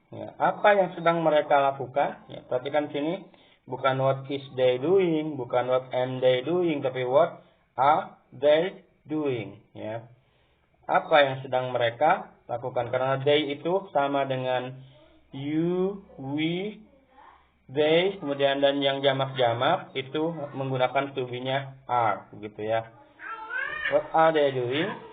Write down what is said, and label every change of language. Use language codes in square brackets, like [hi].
[id] Ya, apa yang sedang mereka lakukan? Ya, perhatikan sini. Bukan [en] what is they doing, [id] bukan [en] what am they doing, [id] tapi [en] what are they doing. [id] Ya. Apa yang sedang mereka lakukan. Karena they itu sama dengan you, we, they, kemudian dan yang jamak-jamak itu menggunakan to be-nya are. Gitu ya. [en] What are they doing?